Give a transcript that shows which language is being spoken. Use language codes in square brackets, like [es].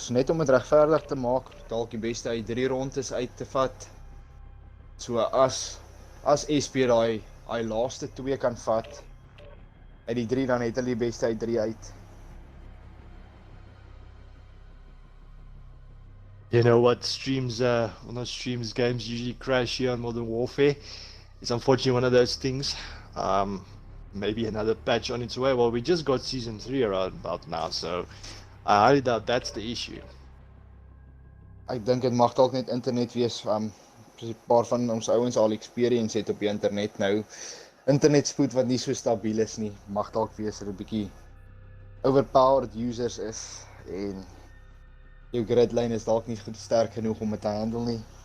[af] So net om dit regverdig te maak, dalk die beste uit 3 rondes uit te vat. So as SP daai laaste 2 kan vat uit die 3, dan het hulle die beste uit 3 uit. [en] You know what, games usually crash here on Modern Warfare. It's unfortunately one of those things. Maybe another patch on its way. Well, we just got Season 3 around about now, so I highly doubt that's the issue. [af] Ek dink dit mag dalk net internet wees, soos 'n paar van ons ouens al experience het op die internet nou. Internetspoed wat nie so stabiel is nie, mag dalk wees dat 'n bietjie [en] overpowered users [af] is en jou gridline is dalk nie goed sterk genoeg om dit te handle nie.